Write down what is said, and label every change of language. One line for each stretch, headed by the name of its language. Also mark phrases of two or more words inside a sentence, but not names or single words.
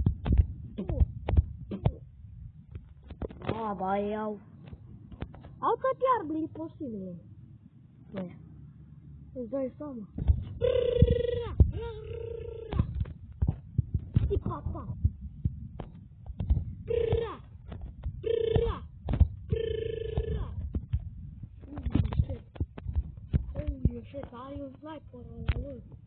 Romanian: Ba, iau. Au toate armele posibile. Băia, îți dai seama. Tip-tap-tap.
English: Shit, I use sniper on the wood.